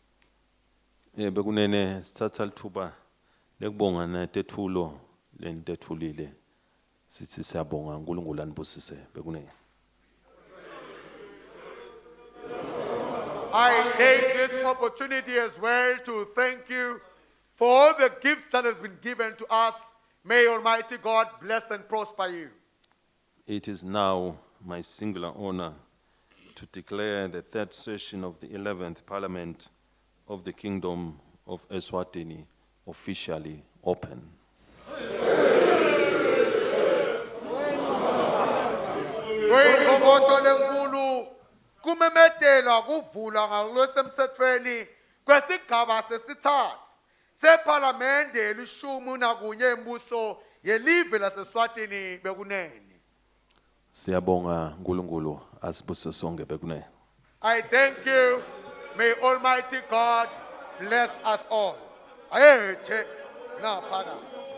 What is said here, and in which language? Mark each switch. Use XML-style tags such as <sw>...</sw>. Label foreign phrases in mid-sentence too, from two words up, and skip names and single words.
<ss>Bekunene sithatha lithuba lekubonga netethulo lentethulile sithi siyabonga uNkulunkulu anibusise bekunene.</ss> <en>I take this opportunity as well to thank you for all the gifts that has been given to us. May Almighty God bless and prosper you. It is now my singular honor to declare the third session of the 11th Parliament of the Kingdom of Eswatini officially open.</en> <ss>Kumemetela kuvula ngalosemthethweni kwesigaba sesithathu seParliamente elishumi nakunye embuso yelive laseSwatini bekunene. Siyabonga uNkulunkulu asibuse sonke bekunene.</ss> <en>I thank you. May Almighty God bless us all.</en> <ss>Ayethe na phakathi.</ss>